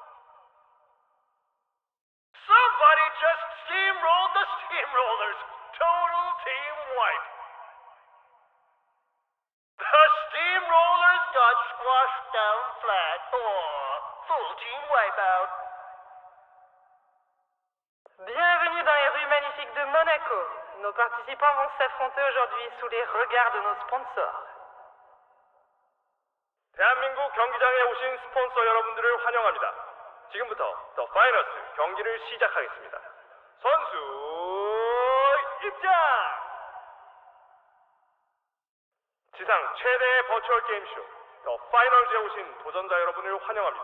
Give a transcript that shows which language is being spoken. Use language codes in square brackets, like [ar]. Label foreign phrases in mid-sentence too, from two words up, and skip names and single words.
[en] Somebody just steamrolled the Steamrollers. Total team wipe. The Steamrollers got squashed down flat. Full team wipeout. [fr] Bienvenue dans les rues magnifiques de Monaco. Nos participants vont s'affronter aujourd'hui sous les regards de nos sponsors. [ko] 대한민국 경기장에 오신 스폰서 여러분들을 환영합니다. 지금부터 더 파이너스 경기를 시작하겠습니다. 선수 입장! 지상 최대의 버추얼 게임쇼 더 파이널즈에 오신 도전자 여러분을 환영합니다.